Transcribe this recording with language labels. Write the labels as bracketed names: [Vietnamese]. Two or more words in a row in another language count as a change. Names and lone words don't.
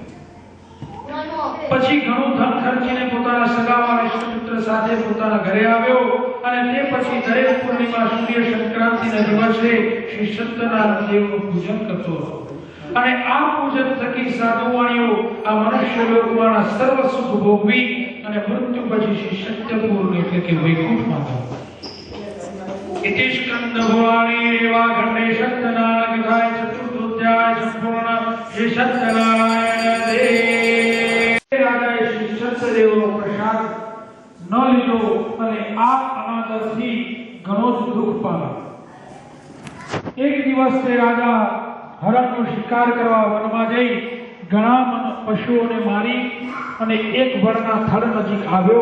[Gujarati] પછી ઘણું ધન ખર્ચીને પોતાના સગાવાળા ઇષ્ટમિત્ર સાથે પોતાના ઘરે આવ્યો અને તે પછી દરેક પૂર્ણિમા સૂર્ય સંક્રાંતિના દિવસે શ્રી સત્યનારાયણ દેવનું પૂજન કરતો હતો. અને આ પૂજન થકી સાધુવાણીઓ આ મનુષ્ય લોકમાં સર્વ સુખ ભોગવી અને મૃત્યુ પછી શ્રી સત્યપુર એટલે કે વૈકુંઠમાં ગયા. [Sanskrit] इति स्कंद पुराणे रेवाखंडे सत्यनारायण कथाय चतुर्थोध्याय संपूर्ण श्री सत्यनारायण देव [Gujarati] રાજાએ શ્રી સત્યદેવનો પ્રસાદ ન લીધો અને આ અનાદરથી ઘણો જ દુઃખ પામ્યો. એક દિવસ તે રાજા હરણનો શિકાર કરવા વનમાં જઈ ઘણા પશુઓને મારી અને એક વડના થડ નજીક આવ્યો.